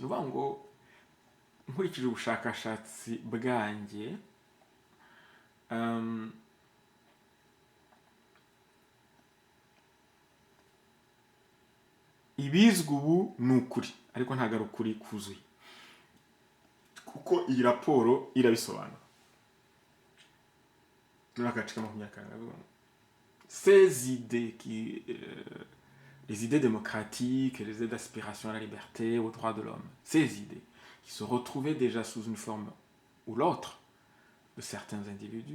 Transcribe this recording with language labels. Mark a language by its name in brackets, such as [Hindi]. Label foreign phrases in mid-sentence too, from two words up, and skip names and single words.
[Kinyarwanda] Nuvuga ngo nkurikije ubushakashatsi bwanjye, ibizwi ubu ni ukuri, ariko ntabwo ari ukuri kuzuye, kuko iyi raporo irabisobanura. [French] Ces idées les idées démocratiques, les idées d'aspiration à la liberté, aux droits de l'homme, ces idées qui se retrouvaient déjà sous une forme ou l'autre de certains individus.